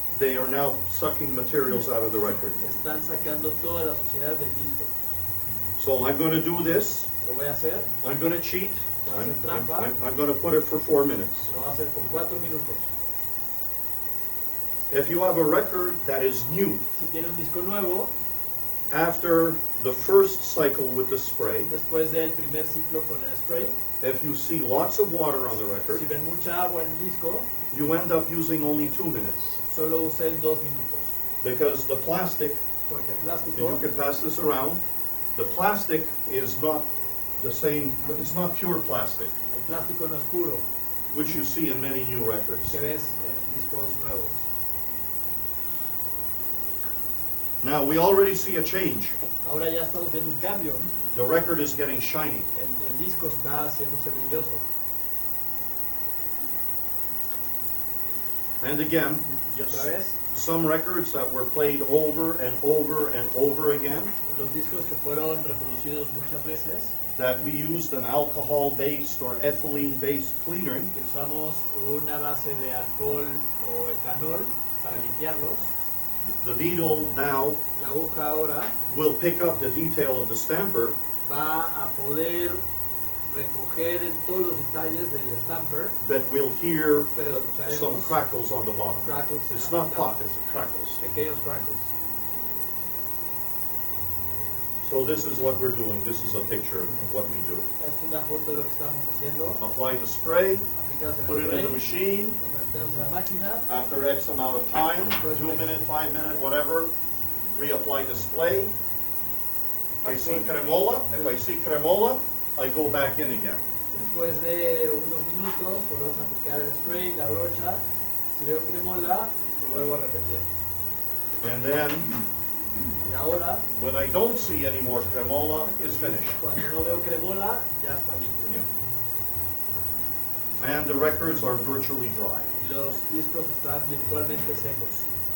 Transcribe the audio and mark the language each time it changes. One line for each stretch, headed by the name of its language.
English: they are now sucking materials out of the record.
Spanish: están sacando toda la suciedad del disco.
English: So I'm going to do this.
Spanish: Lo voy a hacer.
English: I'm going to cheat.
Spanish: Voy a hacer trampa.
English: I'm going to put it for 4 minutes.
Spanish: Lo voy a hacer por 4 minutos.
English: If you have a record that is new,
Spanish: Si tiene un disco nuevo,
English: after the first cycle with the spray,
Spanish: después del primer ciclo con el spray,
English: if you see lots of water on the record,
Spanish: si ven mucha agua en el disco,
English: you end up using only 2 minutes.
Spanish: solo usen 2 minutos.
English: Because the plastic,
Spanish: Porque el
English: and you
Spanish: plástico,
English: can pass this around, the plastic is not the same, it's not pure plastic,
Spanish: el plástico no es puro,
English: which you see in many new records.
Spanish: que ves en discos nuevos.
English: Now, we already see a change.
Spanish: Ahora ya estamos viendo un cambio.
English: The record is getting shiny.
Spanish: El disco está haciéndose brilloso.
English: And again,
Spanish: Y otra vez,
English: some records that were played over and over and over again,
Spanish: los discos que fueron reproducidos muchas veces,
English: that we used an alcohol-based or ethylene-based cleaner,
Spanish: que usamos una base de alcohol o etanol para limpiarlos,
English: the needle now
Spanish: La aguja ahora
English: will pick up the detail of the stamper,
Spanish: va a poder recoger en todos los detalles del stamper,
English: but we'll hear
Spanish: pero escucharemos
English: some crackles on the bottom.
Spanish: crackles en
English: It's
Spanish: la
English: not
Spanish: punta,
English: pop, it's crackles.
Spanish: pequeños crackles.
English: So this is what we're doing. This is a picture of what we do.
Spanish: Esta es una foto de lo que estamos haciendo.
English: Apply the spray,
Spanish: Aplicamos el
English: put it in
Spanish: spray,
English: the machine.
Spanish: lo metemos en la máquina,
English: After X amount of time, 2 minutes, 5 minutes, whatever, reapply the spray. If I see cremola, I go back in again.
Spanish: después de unos minutos volvemos a aplicar el spray, la brocha. Si veo cremola, lo vuelvo a repetir.
English: And then,
Spanish: Y ahora,
English: when I don't see any more cremola, it's finished.
Spanish: cuando no veo cremola, ya está líquido.
English: And the records are virtually dry.
Spanish: Y los discos están virtualmente secos.